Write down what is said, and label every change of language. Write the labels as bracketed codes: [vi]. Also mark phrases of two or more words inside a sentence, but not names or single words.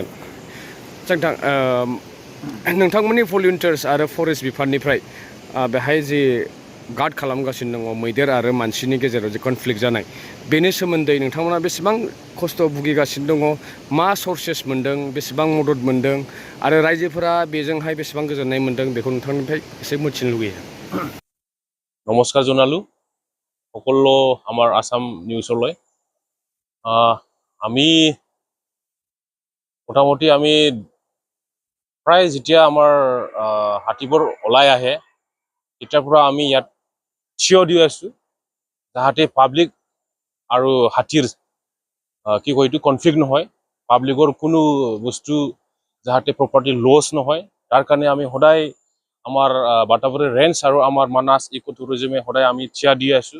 [brx] नोंथां नोंथांमोननि भलुन्टियार्स आरो फरेस्ट बिफाननिफ्राय बेहाय जि गार्ड खालामगासिनो दङ मैदेर आरो मानसिनि गेजेराव जे कनफ्लिक्ट जानाय बेनि सोमोन्दै नोंथांमोना बेसेबां खस्थ' भुगिगासिनो दङ मा सर्सेस मोन्दों बेसेबां मदद मोन्दों आरो रायजोफोरा बेजोंहाय बेसेबां गोजोननाय मोन्दों बेखौ नोंथांनिफ्राय एसे मिथिनो लुगैयो। [as] নমস্কাৰ জনালোঁ সকলো আমাৰ আসাম নিউজলৈ। আমি মোটামুটি আমি প্ৰায় যেতিয়া আমাৰ হাতীবোৰ ওলাই আহে তেতিয়াৰ পৰা আমি ইয়াত থিয় দি আছোঁ যাতে পাব্লিক আৰু হাতীৰ কি কয় এইটো কনফ্লিক্ট নহয় পাব্লিকৰ কোনো বস্তু যাতে [en] property loss [as] নহয় তাৰ কাৰণে আমি সদায় আমাৰ বাটাবাৰী ৰেঞ্জ আৰু আমাৰ মানাস ইক' টুৰিজমে সদায় আমি থিয় দি আছোঁ।